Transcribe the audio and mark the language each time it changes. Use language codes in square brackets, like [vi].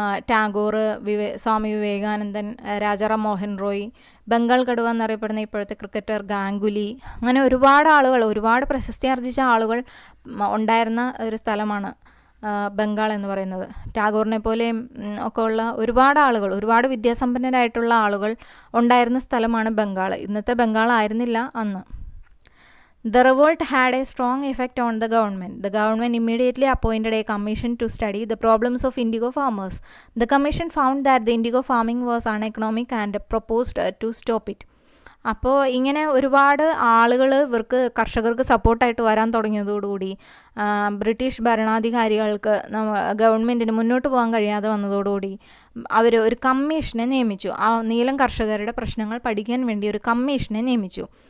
[ml] ടാഗോർ, സ്വാമി വിവേകാനന്ദൻ, രാജാറാം മോഹൻ റോയ്, ബംഗാൾ കടുവ എന്നറിയപ്പെടുന്ന ഇപ്പോഴത്തെ ക്രിക്കറ്റർ ഗാംഗുലി, അങ്ങനെ ഒരുപാട് ആളുകൾ, ഒരുപാട് പ്രശസ്തി ആർജിച്ച ആളുകൾ ഉണ്ടായിരുന്ന ഒരു സ്ഥലമാണ് ബംഗാൾ എന്ന് പറയുന്നത്. ടാഗോറിനെ പോലെയും ഒക്കെ ഉള്ള ഒരുപാട് ആളുകൾ, ഒരുപാട് വിദ്യാസമ്പന്നരായിട്ടുള്ള ആളുകൾ ഉണ്ടായിരുന്ന സ്ഥലമാണ് ബംഗാൾ. ഇന്നത്തെ ബംഗാൾ ആയിരുന്നില്ല അന്ന്. [en] The revolt had a strong effect on the government. The government immediately appointed a commission to study the problems of indigo farmers. The commission found that the indigo farming was uneconomic and proposed to stop it. [ml] അപ്പോൾ ഇങ്ങനെ ഒരുപാട് ആളുകൾ കർഷകർക്ക് സപ്പോർട്ടായിട്ട് വരാൻ തുടങ്ങിയതോടുകൂടി British ഭരണാധികാരികൾക്ക് ഗവൺമെൻറ്റിന് മുന്നോട്ട് പോകാൻ കഴിയാതെ വന്നതോടുകൂടി അവർ ഒരു കമ്മീഷനെ നിയമിച്ചു. ആ നീലം കർഷകരുടെ പ്രശ്നങ്ങൾ പഠിക്കാൻ വേണ്ടി ഒരു കമ്മീഷനെ നിയമിച്ചു.